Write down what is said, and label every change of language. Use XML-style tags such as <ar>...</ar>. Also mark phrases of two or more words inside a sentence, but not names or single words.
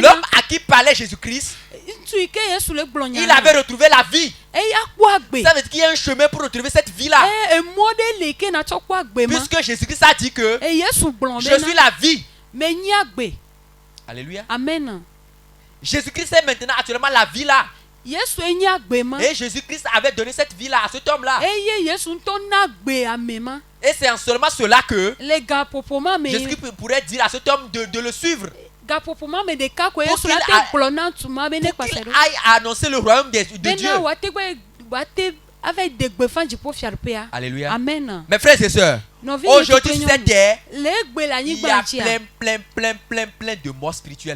<fr>l'homme à qui parlait Jésus-Christ,</fr> <ee>ntu ike Yesu le gblonya.</ee> <fr>il avait retrouvé la vie.</fr> <ee>E ya kwa gbe.</ee> <fr>Ça veut dire qu'il y a un chemin pour retrouver cette vie-là.</fr> <ee>E modele ke na cho kwa gbe ma.</ee> <fr>Puisque Jésus-Christ a dit que</fr> <ee>E Yesu gblon</ee> <fr>je</fr> <ee>be</ee> <fr>suis</fr> <ee>na.</ee> <fr>la vie.</fr> <ee>Me nya gbe.</ee> <fr>Alléluia. Amen. Jésus-Christ est maintenant actuellement la vie là.</fr> <ee>Yesu e nya gbe ma.</ee> <fr>Et Jésus-Christ avait donné cette vie là à cet homme-là.</fr> <ee>E ye Yesu nto na gbe ame ma.</ee> <fr>Et c'est en seulement cela que</fr> <ee>Le ga popo ma me.</ee> <fr>Jésus-Christ pourrait dire à cet homme de le suivre. aille annoncer le royaume de Dieu. Alléluia. Amen. Mes frères et sœurs, aujourd'hui sur cette terre, il y a plein de morts spirituelles.</fr>